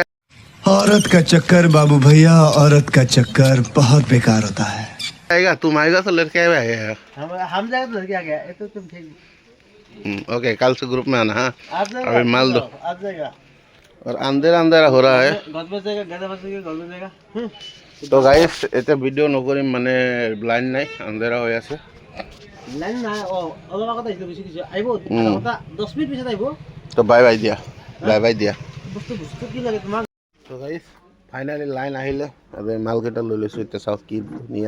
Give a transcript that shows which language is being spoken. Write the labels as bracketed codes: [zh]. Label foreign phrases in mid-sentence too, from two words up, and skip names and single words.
[hi] औरत का चक्कर बाबू भैया, औरत का चक्कर बहुत बेकार होता है। आएगा, तुम आएगा तो लड़के आएगा। हम जाएगा तो लड़की आ गया, ये तो तुम ठीक ओके कल से ग्रुप में आना हाँ आज जाएगा अभी माल दो आज जाएगा और अंधेरा अंधेरा हो रहा है घर में जाएगा गाजा बजेगा घर में जाएगा [as] তো গাইস এটা ভিডিও নকৰিম মানে লাইন নাই আন্ধাৰা হৈ আছে লাইন নাই অলপ আগত আহিছিল বেছি কিছু আহিব আধা ঘণ্টা 10 মিনিট পিছত আহিব তো [en] bye bye [as] দিয়া [en] bye bye [as] দিয়া বস্তু বস্তু কি লাগে তোমাক তো [en] guys finally [as] লাইন আহিলে আৰু মালকেইটা লৈ লৈছো এতিয়া চাওক কি ধুনীয়া